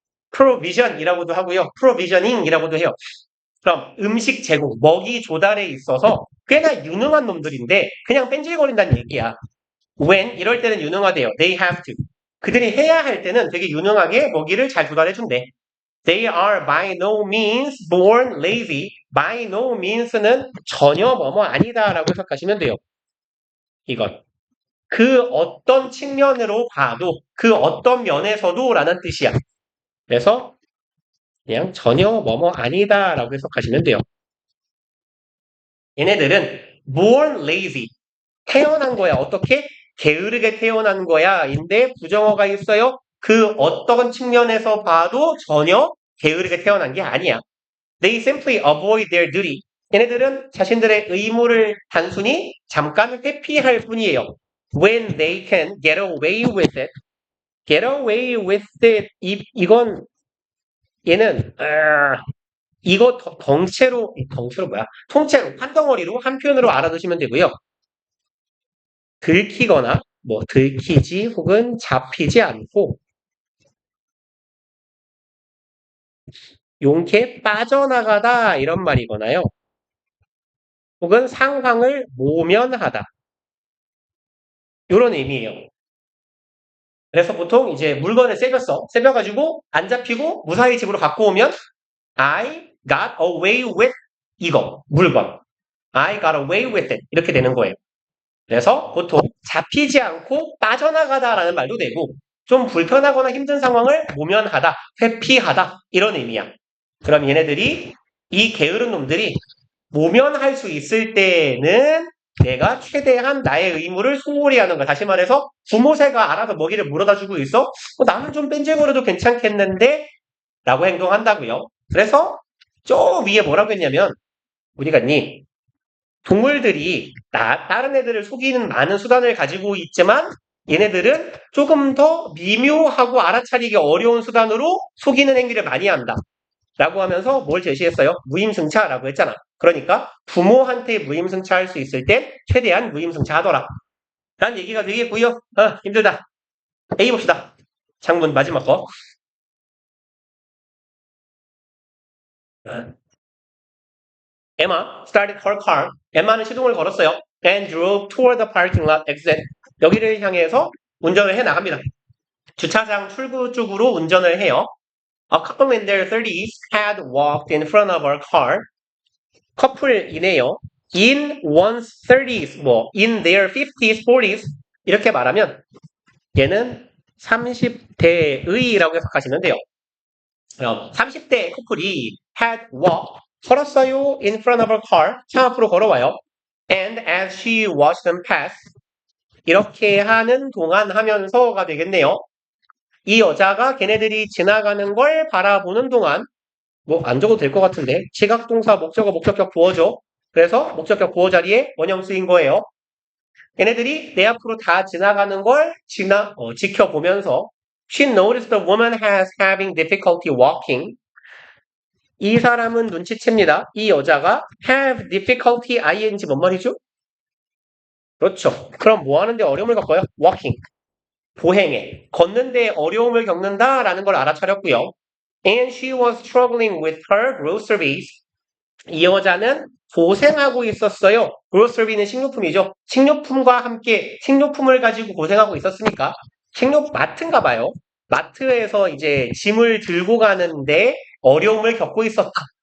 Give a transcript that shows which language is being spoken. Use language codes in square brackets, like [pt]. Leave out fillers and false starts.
[ko] provision이라고도 하고요. provisioning이라고도 해요. 그럼 음식 제공, 먹이 조달에 있어서 꽤나 유능한 놈들인데 그냥 뺀질거린다는 얘기야. when 이럴 때는 유능하대요. [en] They have to. [ko] 그들이 해야 할 때는 되게 유능하게 먹이를 잘 조달해 준대. [en] They are by no means born lazy. [ko] by no means는 전혀 뭐뭐 아니다라고 해석하시면 돼요. 이건 그 어떤 측면으로 봐도 그 어떤 면에서도 라는 뜻이야. 그래서 그냥 전혀 뭐뭐 아니다라고 해석하시면 돼요. 얘네들은 [en] born lazy. [ko] 태어난 거야. 어떻게? 게으르게 태어난 거야. 인데 부정어가 있어요. 그 어떤 측면에서 봐도 전혀 게으르게 태어난 게 아니야. [en] They simply avoid their duty. [ko] 얘네들은 자신들의 의무를 단순히 잠깐 회피할 뿐이에요. [en] When they can get away with it. get away with it. [ko] 이건 얘는 이거 통째로 뭐야? 통째로 한 덩어리로 한 표현으로 알아두시면 되고요. 들키거나 뭐 들키지 혹은 잡히지 않고 용케 빠져나가다 이런 말이거나요. 혹은 상황을 모면하다. 이런 의미예요. 그래서 보통 이제 물건을 세벼가지고 안 잡히고 무사히 집으로 갖고 오면 [en] I got away with [ko] 이거 물건. [en] I got away with it [ko] 이렇게 되는 거예요. 그래서 보통 잡히지 않고 빠져나가다라는 말도 되고 좀 불편하거나 힘든 상황을 모면하다, 회피하다 이런 의미야. 그럼 얘네들이 이 게으른 놈들이 모면할 수 있을 때는 내가 최대한 나의 의무를 소홀히 하는 거야. 다시 말해서 부모새가 알아서 먹이를 물어다 주고 있어? 나는 좀 뺀질거려도 괜찮겠는데? 라고 행동한다고요. 그래서 저 위에 뭐라고 했냐면 어디 갔니? 동물들이 다른 애들을 속이는 많은 수단을 가지고 있지만 얘네들은 조금 더 미묘하고 알아차리기 어려운 수단으로 속이는 행위를 많이 한다. 라고 하면서 뭘 제시했어요? 무임승차라고 했잖아. 그러니까 부모한테 무임승차할 수 있을 땐 최대한 무임승차하더라. 라는 얘기가 되겠고요. 힘들다. A 봅시다. 장문 마지막 거. [en] Emma started her car. [ko] 엠마는 시동을 걸었어요. [en] And drove toward the parking lot exit. [ko] 여기를 향해서 운전을 해 나갑니다. 주차장 출구 쪽으로 운전을 해요. [en] A couple in their 30s had walked in front of our car. [ko] 커플이네요. [en] In one's 30s, in their 50s, 40s [ko] 이렇게 말하면 얘는 30대의라고 해석하시면 돼요. 30대 커플이 [en] had walked, [ko] 걸었어요. [en] In front of her car, [ko] 차 앞으로 걸어와요. [en] And as she watched them pass, [ko] 이렇게 하는 동안 하면서가 되겠네요. 이 여자가 걔네들이 지나가는 걸 바라보는 동안 안 적어도 될 것 같은데 지각동사 목적어 목적격 부어죠. 그래서 목적격 부어 자리에 원형 쓰인 거예요. 얘네들이 내 앞으로 다 지나가는 걸 지켜보면서 [en] She noticed the woman has having difficulty walking. [ko] 이 사람은 눈치챕니다. 이 여자가 [en] have difficulty ing [ko] 뭔 말이죠? 그렇죠. 그럼 뭐 하는데 어려움을 겪어요? walking. 보행에. 걷는데 어려움을 겪는다라는 걸 알아차렸고요. [en] And she was struggling with her groceries. [ko] 이 여자는 고생하고 있었어요. grocery는 식료품이죠. 식료품과 함께 식료품을 가지고 고생하고 있었으니까 마트인가 봐요. 마트에서 이제 짐을 들고 가는데 어려움을 겪고 있었다.